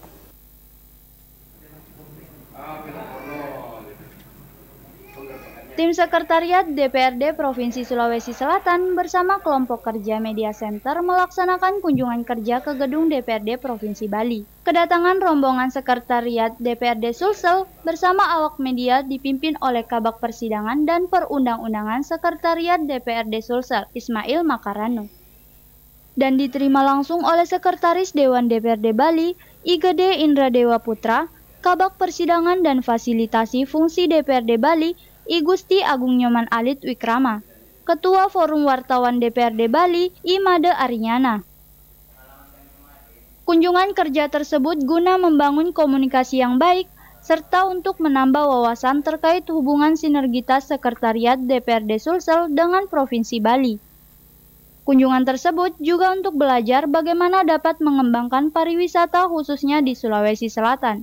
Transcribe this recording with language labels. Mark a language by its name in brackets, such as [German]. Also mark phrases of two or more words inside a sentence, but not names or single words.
[Indonesian] Tim Sekretariat DPRD Provinsi Sulawesi Selatan bersama kelompok kerja Media Center melaksanakan kunjungan kerja ke gedung DPRD Provinsi Bali. Kedatangan rombongan Sekretariat DPRD Sulsel bersama awak media dipimpin oleh Kabag Persidangan dan Perundang-undangan Sekretariat DPRD Sulsel, Ismail Makarano. Dan diterima langsung oleh Sekretaris Dewan DPRD Bali, IGD Indra Dewa Putra, Kabag Persidangan dan Fasilitasi Fungsi DPRD Bali, I Gusti Agung Nyoman Alit Wikrama, Ketua Forum Wartawan DPRD Bali, I Made Arinyana. Kunjungan kerja tersebut guna membangun komunikasi yang baik, serta untuk menambah wawasan terkait hubungan sinergitas Sekretariat DPRD Sulsel dengan Provinsi Bali. Kunjungan tersebut juga untuk belajar bagaimana dapat mengembangkan pariwisata khususnya di Sulawesi Selatan.